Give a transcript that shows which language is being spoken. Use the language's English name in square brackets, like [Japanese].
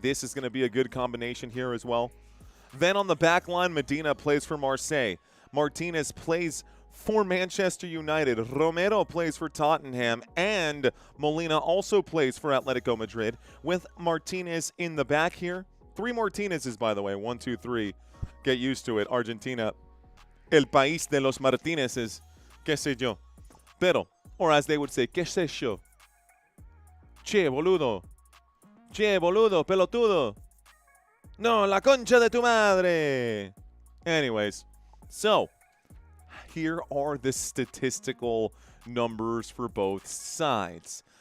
[English] This is going to be a good combination here as well. Then on the back line, Medina plays for Marseille. Martinez plays for Manchester United. Romero plays for Tottenham. And Molina also plays for Atletico Madrid with Martinez in the back here. 3 Martinezes, by the way. 1, 2, 3. Get used to it. [Spanish] Argentina, el país de los Martinezes. Qué sé yo. Pero, [English] or as they would say, [Spanish] qué sé yo. Che, boludo. Che, boludo, pelotudo. No, la concha de tu madre. [English] Anyways, so here are the statistical numbers for both sides.